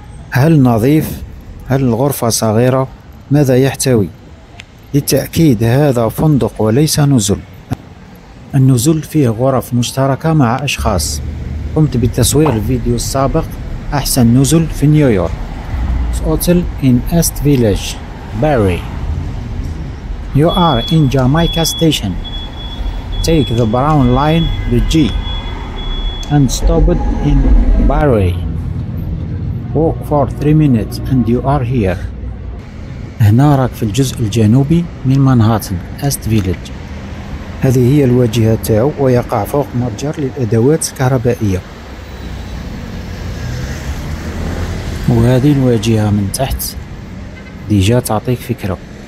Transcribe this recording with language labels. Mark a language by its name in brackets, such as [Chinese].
[Arabic] هل نظيف؟ هل الغرفة صغيرة؟ ماذا يحتوي؟ للتأكيد هذا فندق وليس نزل. النزل فيه غرف مشتركة مع أشخاص. قمت بتصوير الفيديو السابق أحسن نزل في نيويورك. [English] Hotel in East Village, Barry. You are in Jamaica Station. Take the brown line, the G, and stop it in Barry. Walk for 3 minutes and you are here. [Arabic] هنا راك في الجزء الجنوبي من مانهاتن، إست فيليج. هذه هي الواجهة تاعو، ويقع فوق متجر للأدوات الكهربائية. وهذه الواجهة من تحت ديجا تعطيك فكرة.